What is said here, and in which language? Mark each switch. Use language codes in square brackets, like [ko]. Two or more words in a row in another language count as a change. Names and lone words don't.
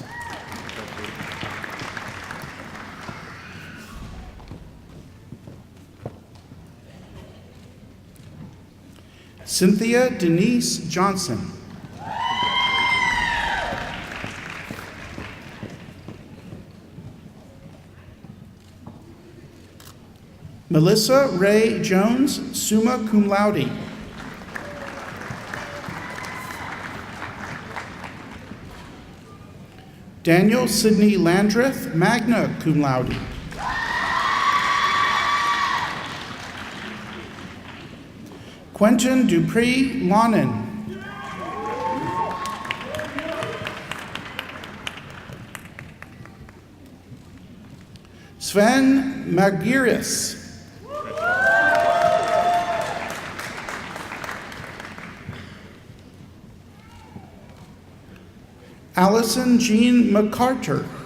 [en] Cynthia Denise Johnson. Melissa Ray Jones, [la] summa cum laude. [en] Daniel Sidney Landreth, [la] magna cum laude. [en] Quentin Dupree Lonan. Sven Magiris. Allison Jean McCarter.